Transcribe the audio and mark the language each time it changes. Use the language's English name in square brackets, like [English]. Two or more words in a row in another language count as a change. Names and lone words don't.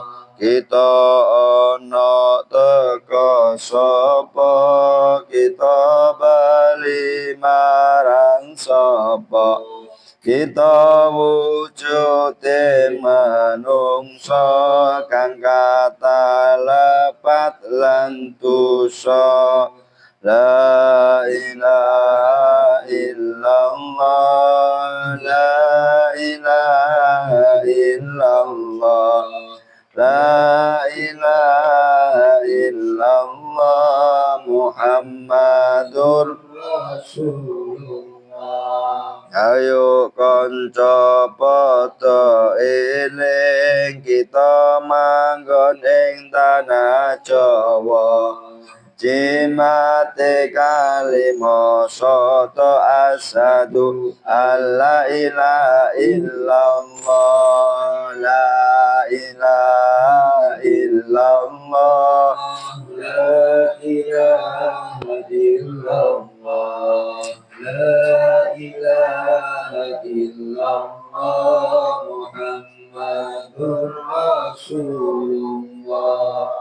[Javanese] Kita ana teka sapa, kita bali marang sapa, kita wujude manungsa kang katalepat lan dosa. [Arabic] لا إله إلا الله لا إله إلا الله لا إله إلا الله محمد رسول الله. [Javanese] Ayo kanca padha eling kita manggon ing tanah Jawa. Jimate kalimo soto [Arabic] أشهد ألا إله إلا الله لا إله إلا الله لا إله إلا الله لا إله إلا الله محمد رسول الله.